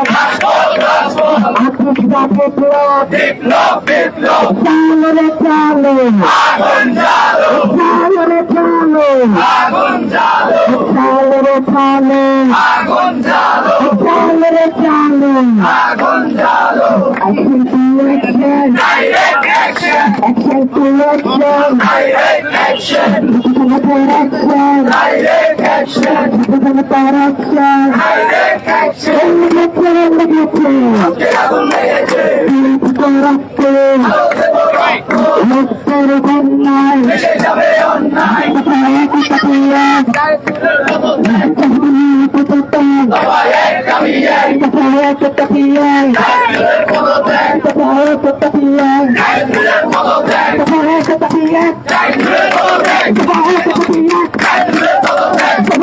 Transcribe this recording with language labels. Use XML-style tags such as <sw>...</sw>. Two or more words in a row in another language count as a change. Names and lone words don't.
<bn>রাজপথ, রাজপথ, বিপ্লব, বিপ্লব, চালো আগুন জ্বালো, আগুন জ্বালো, আগুন জ্বালো, আগুন জ্বালো,</bn> <en>direct action, direct action, direct action, direct action,</en> <bn>আগুন লেগেছে, ভেসে যাবে অন্যায়, সবাই এক দাবি এক, কাশ্মীরের পদত্যাগ, কাশ্মীরের পদত্যাগ, কাশ্মীরের পদত্যাগ, কাশ্মীরের পদত্যাগ, কাশ্মীরের পদত্যাগ,</bn>